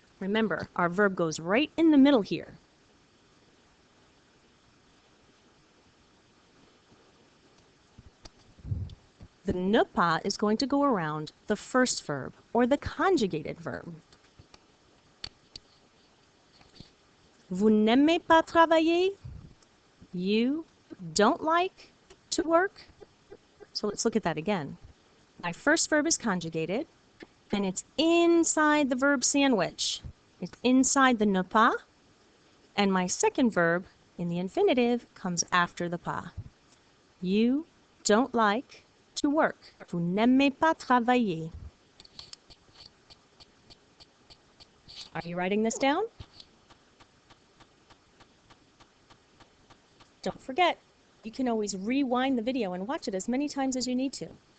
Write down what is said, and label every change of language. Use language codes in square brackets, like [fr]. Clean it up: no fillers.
[en] Remember, our verb goes right in the middle here. The ne pas is going to go around the first verb or the conjugated verb. [fr] Vous n'aimez pas travailler? [en] You don't like to work? So let's look at that again. My first verb is conjugated, and it's inside the verb sandwich. It's inside the ne pas, and my second verb in the infinitive comes after the pas. You don't like to work. [fr] Vous n'aimez pas travailler. [en] Are you writing this down? Don't forget, you can always rewind the video and watch it as many times as you need to.